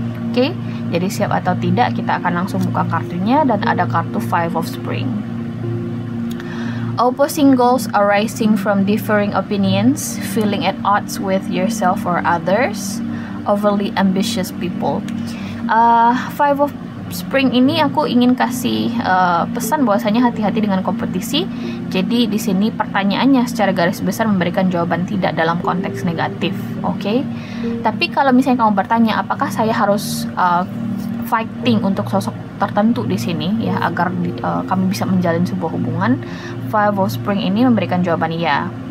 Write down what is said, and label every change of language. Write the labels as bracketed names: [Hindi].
[Indonesian] Oke, jadi siap atau tidak, kita akan langsung buka kartunya, dan ada kartu Five of Spring. [English] Opposing goals arising from differing opinions, feeling at odds with yourself or others, overly ambitious people. [Indonesian] Five of Spring ini aku ingin kasih pesan bahwasanya hati-hati dengan kompetisi. Jadi di sini pertanyaannya secara garis besar memberikan jawaban tidak dalam konteks negatif, oke? Tapi kalau misalnya kamu bertanya apakah saya harus fighting untuk sosok tertentu di sini ya agar kami bisa menjalin sebuah hubungan, Five of Spring ini memberikan jawaban iya.